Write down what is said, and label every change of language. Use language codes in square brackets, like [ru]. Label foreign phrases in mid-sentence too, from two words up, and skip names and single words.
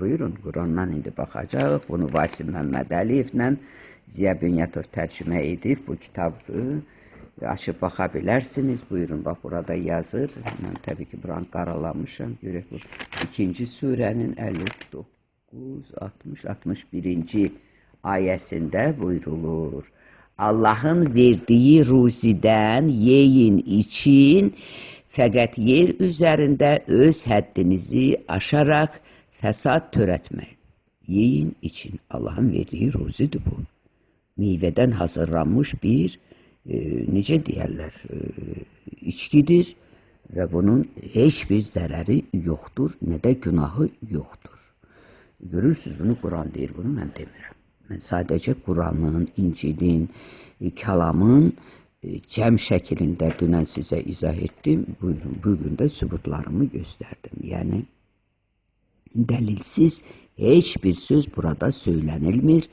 [az] Buyurun, Qurandan indi baxacaq. Bunu Vasim Məmməd Əliyevlə Ziya Bünyatov tərcümə edib. Bu kitabı açıb baxa bilərsiniz. Buyurun, bax burada yazır. Mən təbii ki, buranı qaralamışam. Görək bu 2-ci surənin 59, 60, 61-ci ayəsində buyurulur. [tr] Allah'ın verdiği ruziden yiyin için, fakat yer üzerinde öz haddinizi aşarak fesat türetmeyin. Yiyin için. Allah'ın verdiği ruzidir bu. Meyveden hazırlanmış bir [az] necə deyərlər, [tr] içkidir ve bunun hiçbir zararı yoktur, ne de günahı yoktur. [az] Görürsünüz, bunu Kur'an deyir, bunu mən demirəm. Mən sadəcə Quranın, İncilin, kəlamın cəm şəklində dünən sizə izah etdim. Buyurun, bugün də sübutlarımı göstərdim. Yəni, dəlilsiz heç bir söz burada söylənilmir.